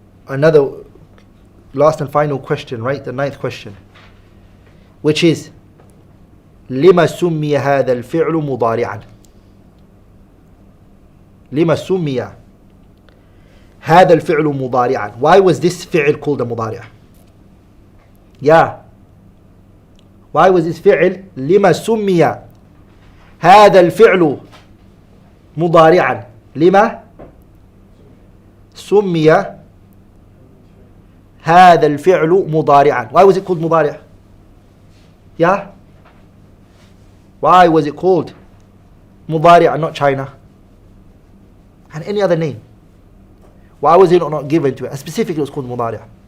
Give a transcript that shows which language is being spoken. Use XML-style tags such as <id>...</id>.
<en>Another last and final question, right? The 9th question, which is</en> <ar>لما سمي هذا الفعل مضارعا. لما سمي هذا الفعل مضارعا.</ar> <en>Why was this فعل called a مضارع? Yeah. Why was this</en> <ar>فعل لما سمي هذا الفعل مضارعا؟ لما سمي هذا الفعل مضارعا.</ar> <en>Why was it called مضارع? Yeah. Why was it called مضارع and not China? And any other name? Why was it not given to it? And specifically it was called مضارع.</en>